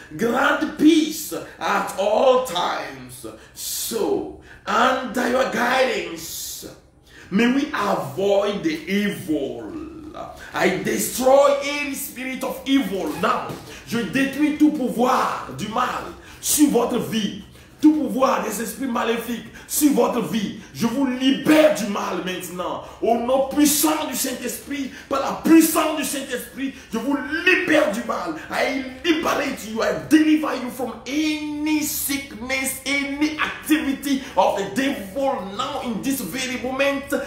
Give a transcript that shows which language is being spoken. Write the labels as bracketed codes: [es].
[en] Grant peace at all times. So, under your guidance, may we avoid the evil. I destroy any spirit of evil now. [fr] Je détruis tout pouvoir du mal sur votre vie. Tout pouvoir des esprits maléfiques sur votre vie. Je vous libère du mal maintenant. Au nom puissant du Saint-Esprit, par la puissance du Saint-Esprit, je vous libère du mal. [en] I liberate you. I deliver you from any sickness, any activity of the devil now in this very moment.